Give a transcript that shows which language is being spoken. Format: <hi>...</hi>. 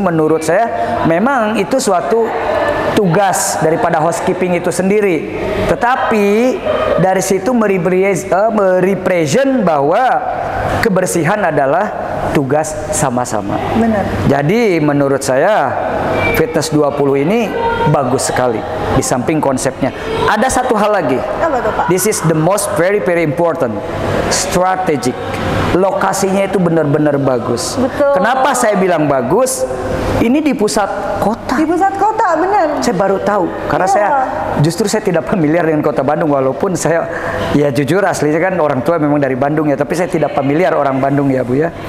<id>Menurut saya memang itu suatu tugas daripada housekeeping itu sendiri. Tetapi dari situ merepresent bahwa kebersihan adalah tugas sama-sama. Benar. Jadi menurut saya Fitness 20 ini bagus sekali. Di samping konsepnya, ada satu hal lagi. Apa tuh, Pak?</id> <en>This is the most very important, strategic.</en> <id>Lokasinya itu benar-benar bagus. Betul. Kenapa saya bilang bagus? Ini di pusat kota. Di pusat kota, benar. Saya baru tahu karena saya tidak familiar dengan kota Bandung, walaupun saya ya jujur aslinya kan orang tua memang dari Bandung ya, tapi saya tidak familiar orang Bandung ya Bu ya.</id>